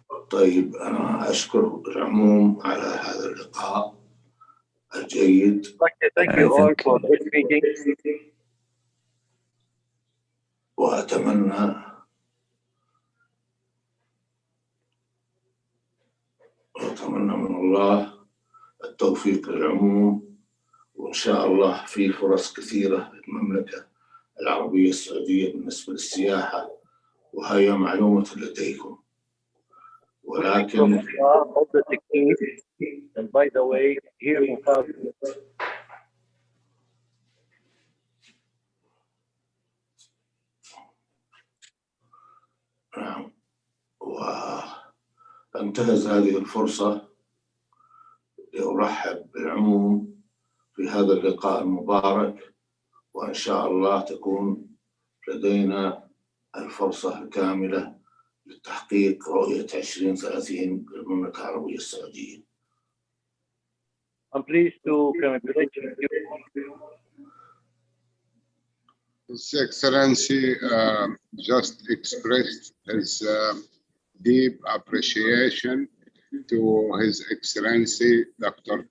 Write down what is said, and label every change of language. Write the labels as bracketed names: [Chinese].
[Arabic] طيب انا اشكر العموم على هذا اللقاء الجيد. [English] Thank you all for speaking. [Arabic] واتمنى من الله التوفيق للعموم، وان شاء الله في فرص كثيره للمملكه العربيه السعوديه بالنسبه للسياحه، وهي معلومه لديكم. ولكن [English] And by the way, here in Far- [Arabic] نعم، وانتهز هذه الفرصة لأرحب بالعموم في هذا اللقاء المبارك، وإن شاء الله تكون لدينا الفرصة الكاملة لتحقيق رؤية 2030 للمملكة العربية السعودية. [English] I'm pleased to congratulate you. His Excellency just expressed his deep appreciation to His Excellency Dr.